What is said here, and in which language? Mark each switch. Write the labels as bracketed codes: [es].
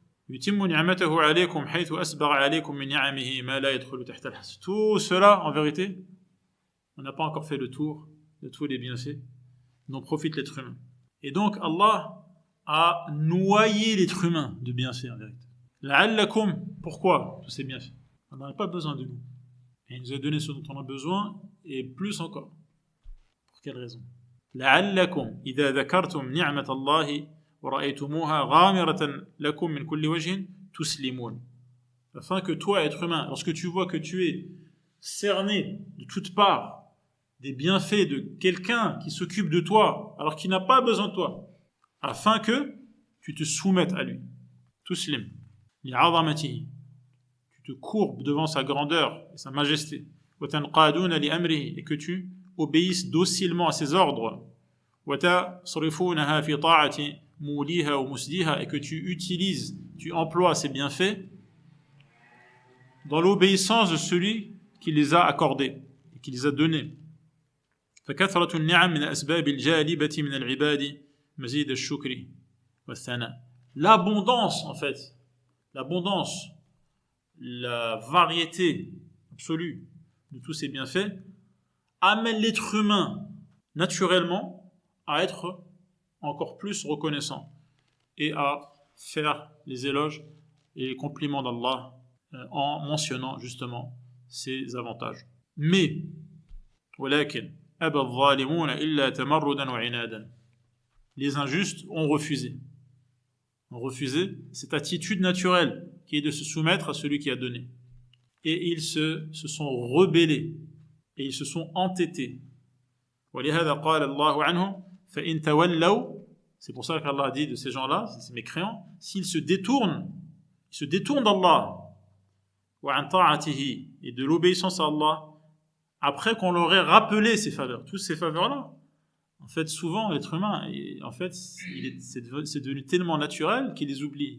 [ar] يتم نعمته عليكم حيث أسبغ عليكم من نعمه ما لا يدخل تحت الحصر. [fr] Tout cela en vérité, on n'a pas encore fait le tour de tous les bienfaits dont profite l'être humain. Et donc Allah a noyé l'être humain de bienfaits en vérité. [ar] لعلكم, [fr] pourquoi tous ces bienfaits? On n'a pas besoin de nous. Et il nous a donné ce dont on a besoin et plus encore. Pour quelle raison? [ar] لعلكم إذا ذكرتم نعمة الله ورأيتموها غامرة لكم من كل وجه تسلمون. [fr] Afin que toi, être humain, lorsque tu vois que tu es cerné de toutes parts des bienfaits de quelqu'un qui s'occupe de toi alors qu'il n'a pas besoin de toi, afin que tu te soumettes à lui. [ar] Tuslim. لعظمته. [fr] Tu te courbes devant sa grandeur et sa majesté. [ar] وتنقادون لأمره. [fr] Et que tu obéisses docilement à ses ordres. [ar] وتصرفونها في طاعة مولیها [fr] ou [ar] musdiha, [fr] et que tu utilises, tu emploies ces bienfaits dans l'obéissance de celui qui les a accordés et qui les a donnés. [ar] فكثرة النعم من الأسباب الجالبة من العباد مزيد الشكر والثناء. [fr] L'abondance, en fait, l'abondance, la variété absolue de tous ces bienfaits amène l'être humain naturellement à être encore plus reconnaissant et à faire les éloges et les compliments d'Allah en mentionnant justement ces avantages. Mais [ar] ولكن أبى الظالمون إلا تمردا وعنادا. [fr] Les injustes ont refusé cette attitude naturelle qui est de se soumettre à celui qui a donné. Et ils se sont rebellés et ils se sont entêtés. [ar] ولهذا قال الله عنهم فإن تولوا. [fr] C'est pour ça qu'Allah a dit de ces gens-là, ces mécréants, s'ils se détournent d'Allah [ar] وعن طاعته, [fr] et de l'obéissance à Allah, après qu'on leur ait rappelé ces faveurs, toutes ces faveurs-là. En fait, souvent, l'être humain, en fait, c'est devenu tellement naturel qu'il les oublie.